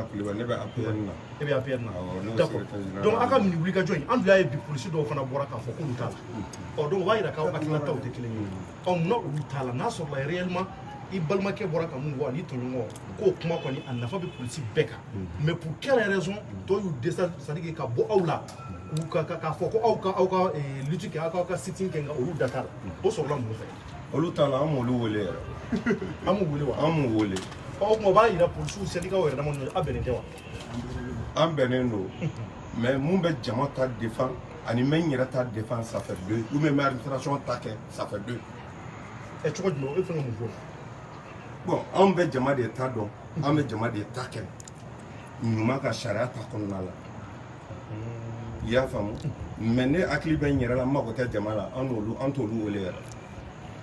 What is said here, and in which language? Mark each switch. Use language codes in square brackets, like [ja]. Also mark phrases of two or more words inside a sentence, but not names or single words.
[bm] Coulibaly ne bɛ APR na e bɛ APR na d'accord donc a ka nin wulikajɔ in an dun y'a ye bi polisi dɔw fana bɔra k'a fɔ k'olu t'a la donc o b'a yira k'aw hakilinataw tɛ kelen ye munna olu t'a la n'a sɔrɔla réellement i balimakɛ bɔra ka mun fɔ ani tɔɲɔgɔn k'o kuma kɔni a nafa bɛ polisi bɛɛ kan mais [fr] pour quelle raison [bm] dɔw y'u dɛsɛ [fr] c'est à dire [bm] ka bɔ aw la k'a fɔ ko aw ka lutte kɛ aw ka sitting kɛ nka olu da t'a la o sɔrɔla mun fɛ olu t'a la an m'olu wele yɛrɛ an m'u wele wa an m'u wele o tuma o b'a yira polisiw syndicat yɛrɛ dama a bɛnnen tɛ wa an bɛnnen don mais mun bɛ jama ta défend ani n yɛrɛ ta défend [fr] ça fait deux ou même administration [bm] ta kɛ [fr] ça fait deux [bm] cogo jumɛn e fɛn ka mun fɔ bon an bɛ jama de ta dɔn an bɛ jama de ta kɛ ɲuman ka sariya ta kɔnɔna la i y'a faamu mais ne hakili bɛ n yɛrɛ la n mago tɛ jama la an t'olu wele yɛrɛ